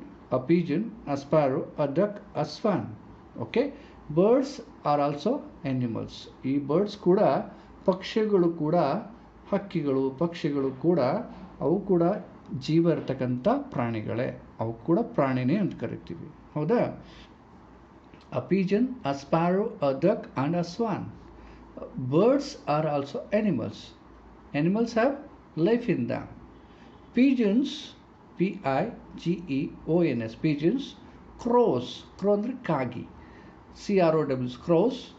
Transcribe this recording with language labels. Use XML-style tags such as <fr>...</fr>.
<en>A pigeon, a sparrow, a duck, a swan. Okay, birds are also animals.</en> <kn>ಈ birds ಕೂಡ ಪಕ್ಷಿಗಳು ಕೂಡ, ಹಕ್ಕಿಗಳು, ಪಕ್ಷಿಗಳು ಕೂಡ, ಅವು ಕೂಡ ಜೀವ ಇರತಕ್ಕಂಥ ಪ್ರಾಣಿಗಳೇ. ಅವು ಕೂಡ ಪ್ರಾಣಿನೇ ಅಂತ ಕರಿತೀವಿ, ಹೌದಾ?</kn> <en>A pigeon, a sparrow, a duck and a swan. Birds are also animals. Animals have life in them. Pigeons, pigeons, pigeons. Crows, crow</en> <kn>ಅಂದ್ರೆ ಕಾಗಿ,</kn> <en>crows, crows.</en>